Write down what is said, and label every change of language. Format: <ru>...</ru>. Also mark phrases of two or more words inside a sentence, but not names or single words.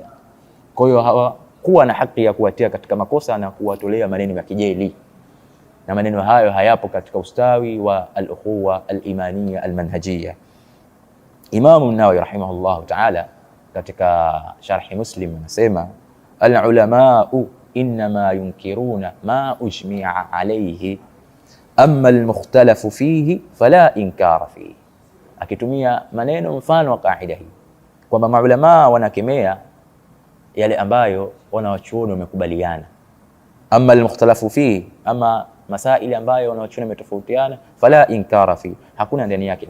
<sw>Kwa hiyo hawakuwa na haki ya kuwatia katika makosa na kuwatolea maneno ya kijeli, na maneno hayo hayapo katika ustawi wa</sw> <ar>الأخوة الإيمانية المنهجية. Imamu An-Nawawi رحمه الله تعالى</ar> <sw>katika sharhi Muslim anasema</sw> <ar>العلماء إنما ينكرون ما أجمع عليه أما المختلف فيه فلا إنكار فيه,</ar> <sw>akitumia maneno mfano wa kaida hii kwamba maulama wanakemea yale ambayo wanawachuoni wamekubaliana.</sw> <ar>أما المختلف فيه,</ar> <sw>ama masaili ambayo wanawachuoni wametofautiana,</sw> <ar>فلا إنكار فيه,</ar> <sw>hakuna ndani yake.</sw>